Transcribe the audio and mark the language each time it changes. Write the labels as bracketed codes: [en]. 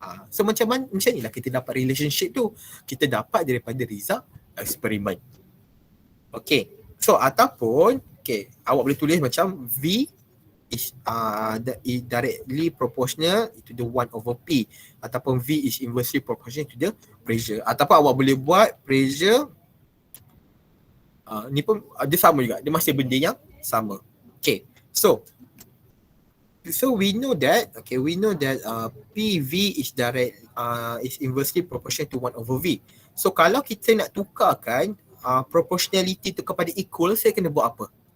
[ms] So, macam ni lah kita dapat relationship tu. Kita dapat daripada result eksperimen. Okay. So, ataupun, okay, awak boleh tulis macam [en] V is directly proportional to the 1 over P. Ataupun V is inversely proportional to the pressure. [ms] Ataupun awak boleh buat pressure, ni pun dia sama juga. Dia masih benda yang sama. [en] Okay. So we know that PV is is inversely proportional to 1 over V. [ms] So kalau kita nak tukarkan proportionality tu kepada equal, saya kena buat apa?